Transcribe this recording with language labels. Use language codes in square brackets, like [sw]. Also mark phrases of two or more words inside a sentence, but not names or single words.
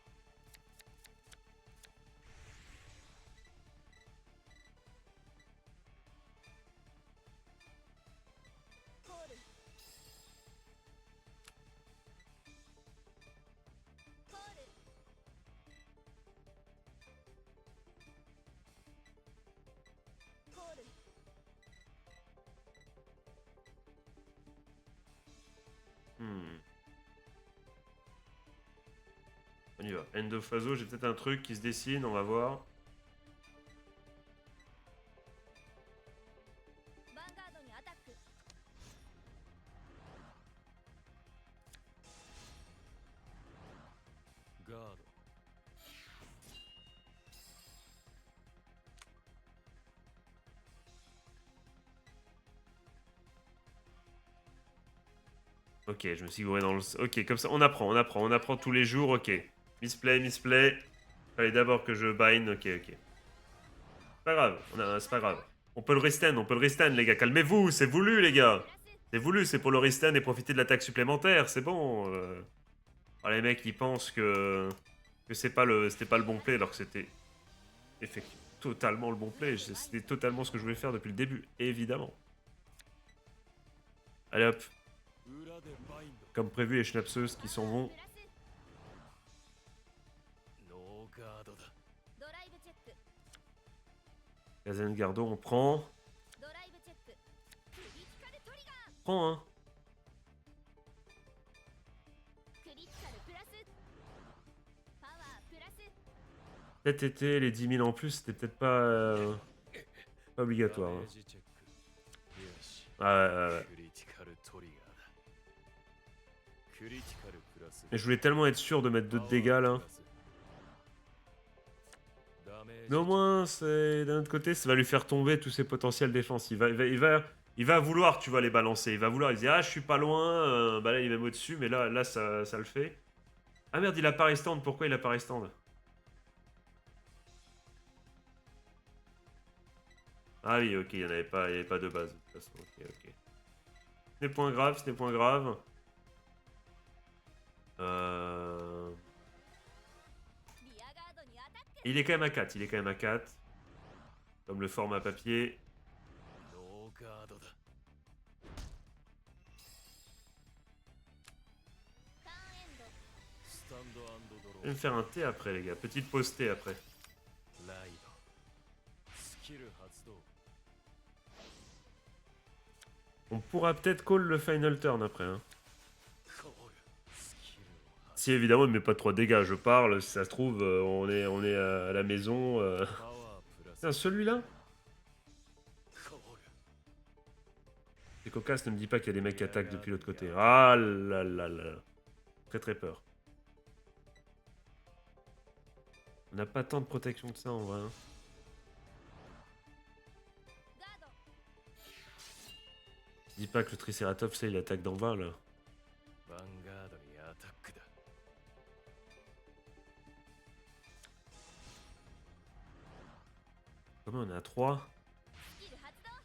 [ja] コール。コール。コール。 Hmm. [fr] On y va. [en] End of Phaso, [fr] j'ai peut-être un truc qui se dessine, on va voir. [ja] ヴァンガードにアタック。ガード。 [fr] Ok, je me suis gouré dans le... Ok, comme ça, on apprend tous les jours, ok. Misplay. Fallait d'abord que je bind, ok. C'est pas grave, c'est pas grave. On peut le restan, les gars, calmez-vous, c'est voulu, les gars. [ja] プラス。 [fr] C'est voulu, c'est pour le restan et profiter de l'attaque supplémentaire, c'est bon. Oh, les mecs, ils pensent que c'était pas le bon play, alors que c'était effectivement totalement le bon play. C'était totalement ce que je voulais faire depuis le début, évidemment. Allez hop, [ja] 裏でバインド。 [fr] comme prévu, les schnapseuses qui s'en vont. [ja] プラス。ノーガードだ。ドライブチェック。 [fr] Kazengardo, on prend. [ja] ドライブチェック。クリティカルトリガー。 [fr] Prends, hein. [ja] クリティカルプラス。パワープラス。 [fr] Peut-être été les 10 000 en plus, c'était peut-être pas obligatoire. [ja] ダメ [fr] Hein. [ja] ージチェック。よし。 [fr] Ouais. [ja] クリティカルトリガーだ。クリティカルプラス。 [fr] Mais je voulais tellement être sûr de mettre 2 de dégâts là. Mais au moins, d'un autre côté, ça va lui faire tomber tous ses potentiels défense. Il va vouloir, tu vois, les balancer. Il va vouloir, il dit, ah, je suis pas loin. Bah là, il est même au-dessus, mais là ça le fait. Ah merde, il a pas restand. Pourquoi il a pas restand? Ah oui, ok, il y avait pas de base. De toute façon, ok. Ce n'est point grave. Euh... [ja] リアガードにアタック。 [fr] Il est quand même à 4. Comme le format papier. [ja] ノーガードだ。ターンエンド。スタンドアンドド [fr] Je [ja] ロ [fr] vais me faire un thé après, les gars. Petite pause thé après. [ja] ー。ライド。スキル発動。 [fr] On pourra peut-être call le [en] final turn [fr] après. Hein. [ja] コール。スキルを発 [fr] Si évidemment il met pas de 3 dégâts, je parle. Si ça se trouve, on est à la maison. [ja] パワープラス。 [fr] Tiens, celui-là? [ja] コール。 [fr] C'est cocasse, ne me dis pas qu'il y a des mecs qui attaquent depuis l'autre côté. Ah là là là. Très peur. On n'a pas tant de protection que ça en vrai. Hein. [ja] ガード。 [fr] Dis pas que le Triceratops, ça, il attaque d'en bas là. [ja] ヴァンガードにアタックだ。 [fr] Comment on est à 3? [ja] スキル発動。